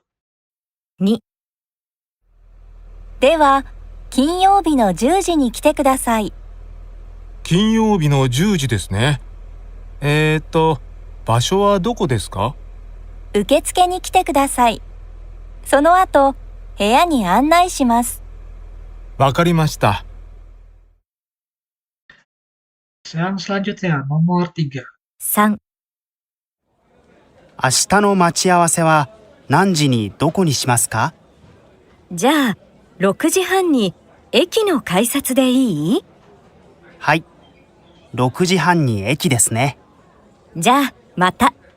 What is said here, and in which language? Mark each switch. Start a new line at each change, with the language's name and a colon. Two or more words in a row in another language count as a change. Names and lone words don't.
Japanese: 2、では、金曜日の10時に来てください。金曜日の10時ですね。場所はどこですか？受付に来てください。その後、部屋に案内します。わかりました。
Indonesian: Yang selanjutnya, nomor 3.
Japanese: 3、明日の待ち合わせは何時にどこにしますか？じゃあ、6時半に駅の改札でいい？はい。6時半に駅ですね。じゃあ、また。